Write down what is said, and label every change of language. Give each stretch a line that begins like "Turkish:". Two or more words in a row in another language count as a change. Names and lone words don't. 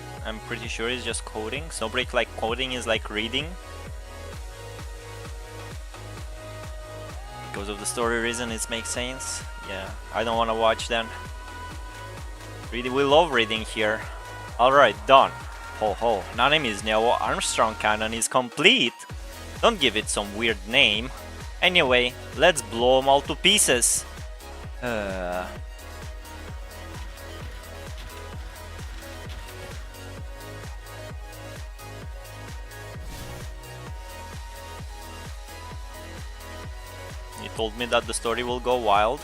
English: I'm pretty sure it's just coding. Snowbreak like coding is like reading. Because of the story reason it makes sense. Yeah, I don't want to watch then. Really, we love reading here. Alright, done. Ho ho. Nanami's Neo Armstrong cannon is complete. Don't give it some weird name. Anyway, let's blow them all to pieces. You told me that the story will go wild.